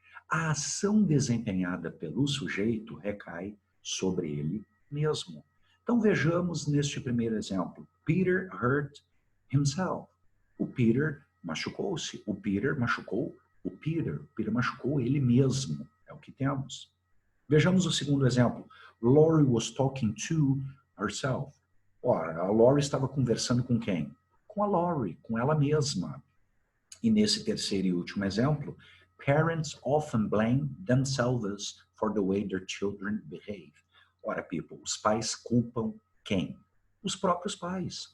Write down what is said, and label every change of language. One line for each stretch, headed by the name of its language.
Portuguese: A ação desempenhada pelo sujeito recai sobre ele mesmo. Então vejamos neste primeiro exemplo.
English: Peter hurt himself.
Portuguese: O Peter machucou-se. O Peter machucou o Peter. O Peter machucou ele mesmo. É o que temos. Vejamos o segundo exemplo.
English: Laurie was talking to herself.
Portuguese: Ora, a Laurie estava conversando com quem? Com a Laurie, com ela mesma. E nesse terceiro e último exemplo,
English: parents often blame themselves for the way their children behave.
Portuguese: Ora, people, os pais culpam quem? Os próprios pais.